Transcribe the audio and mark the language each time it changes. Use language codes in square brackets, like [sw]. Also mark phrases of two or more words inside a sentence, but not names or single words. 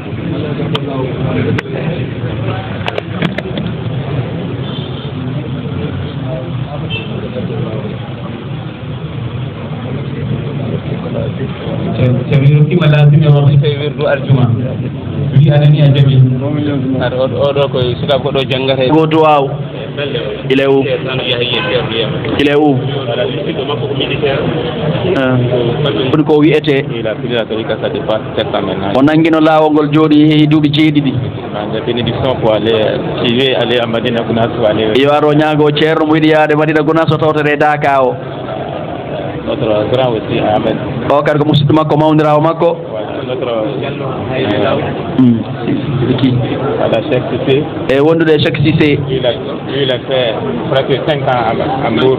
[ff] ceerno rokkima lasimi o waɗi tawi wirdu aljuma wi aɗani a jaɓi aɗa oɗo koye sukaɓe ko ɗo janggata go duwaw [fr] Il est où? Il est où? [ff] Pour ko wi'ete on nangino laawol ngol jooɗi heehi duuɓi jeeɗiɗi [fr] bénédiction pour aller à Madina Gounass ou aller [ff] yo aro ñaago ceerno mo yiɗi yaade Madina Gounass o tawtere Daka o [fr] notre grand aussi Ahmed [ff] o kadi ko musidɗo makko mawnirawo makko [fr] notre qui voilà Cheikh Cissé [ff] e wondude Cheikh Cissé [fr] il a fait presque 5 ans à Mbour